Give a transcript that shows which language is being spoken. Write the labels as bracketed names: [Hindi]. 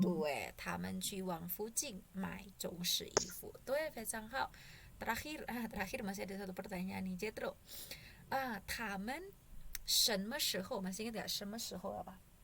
[Chinese] 对，他们去往附近买中式衣服。对，非常好。 [Indonesian] terakhir masih ada satu pertanyaan nih, Jetro. [Chinese] 他们什么时候 [Indonesian] masih ingat gak [Chinese] 什么时候 [Indonesian] apa?